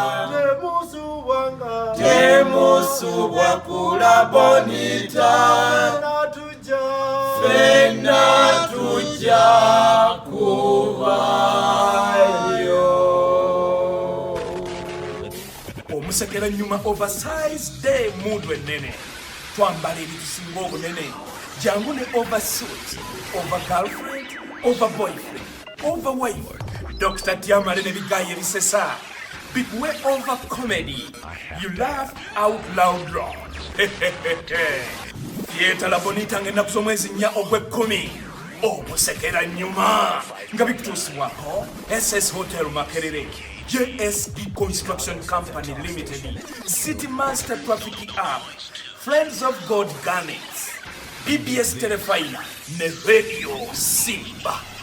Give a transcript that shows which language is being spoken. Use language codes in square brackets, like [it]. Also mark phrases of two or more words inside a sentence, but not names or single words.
[lg] Temusubwanga. Temusubwa ku la Bonita. Ffenna tujja. Ffenna tujja kubayo. Omusekera nnyuma [en] oversize day mood [lg] ennene. Twambala ebitusinga obunene. Jangu ne oversuit, [en] over girlfriend, over boyfriend, over wife. [lg] Doctor Tyamale ne bigayi ebisesa. Bikuwe [en] over comedy. You laugh out loud wrong. [lg] Theatre La Bonita ng'ennaku z'omwezi nnya ogw'ekkumi. Omusekera nnyuma nga bikutuusibwako S S Hotel Makerere, J S D Construction Company Limited, City Master Traffic App, Friends of God Garnets, B B S Telefina ne Radio Simba.